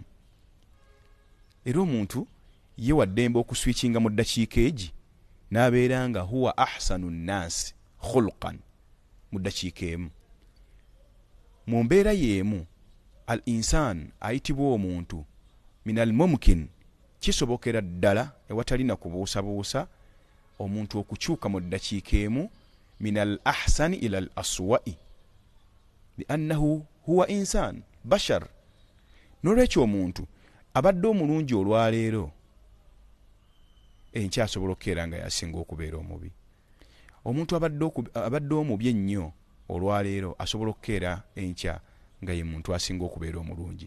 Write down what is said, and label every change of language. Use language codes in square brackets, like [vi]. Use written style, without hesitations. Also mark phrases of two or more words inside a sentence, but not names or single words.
[lg] Era omuntu ye waddembe okuswitchinga mu ddakiika egi n'abeera nga [ar] هو أحسن الناس خلقا [lg] mu ddakiika emu. Mu mbeera y'emu [ar] الإنسان [lg] ayitibwa omuntu [ar] من الممكن, [lg] kisobokera ddala ewatali na kubuusabuusa omuntu okukyuka mu ddakiika emu [ar] من الأحسن إلى الأسوأ لأنه هو إنسان بشر. [lg] N'olwekyo omuntu abadde omulungi olwaleero enkya asobola okukeera nga yasinga okubeera omubi. Omuntu abadde omubi ennyo olwaleero asobola okukeera enkya nga ye muntu asinga okubeera omulungi.